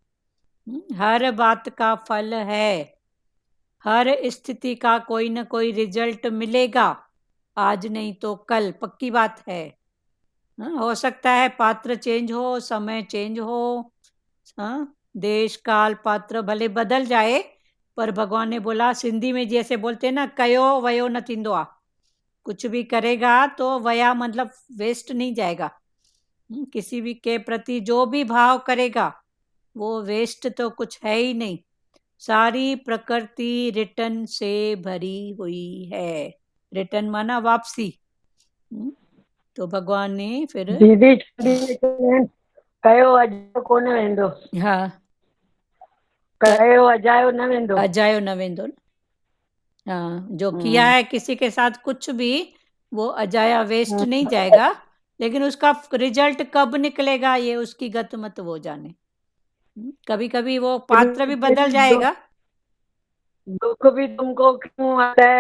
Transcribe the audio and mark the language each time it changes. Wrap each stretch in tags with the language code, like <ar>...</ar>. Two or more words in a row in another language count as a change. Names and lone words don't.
<hi>हर बात का फल है, हर स्थिति का कोई न कोई रिजल्ट मिलेगा, आज नहीं तो कल, पक्की बात है। हो सकता है पात्र चेंज हो, समय चेंज हो, देश काल पात्र भले बदल जाए, पर भगवान ने बोला, सिंधी में जैसे बोलते हैं ना,</hi> <sd>कयो वयो न थींदो आ,</sd> <hi>कुछ भी करेगा तो वया मतलब वेस्ट नहीं जाएगा। किसी भी के प्रति जो भी भाव करेगा वो वेस्ट तो कुछ है ही नहीं। सारी प्रकृति रिटर्न से भरी हुई है। रिटर्न माना वापसी। तो भगवान ने फिर</hi> <sd>दीदी कयो अजायो कोन वेंदो।</sd> <hi>हाँ,</hi> <sd>कयो अजायो न वेंदो। अजायो न वेंदो।</sd> <hi>हाँ, जो किया है किसी के साथ कुछ भी, वो अजाया वेस्ट नहीं जाएगा, लेकिन उसका रिजल्ट कब निकलेगा ये उसकी गत मत वो जाने। कभी कभी वो पात्र भी बदल जाएगा। दुख भी तुमको क्यों आता है?</hi>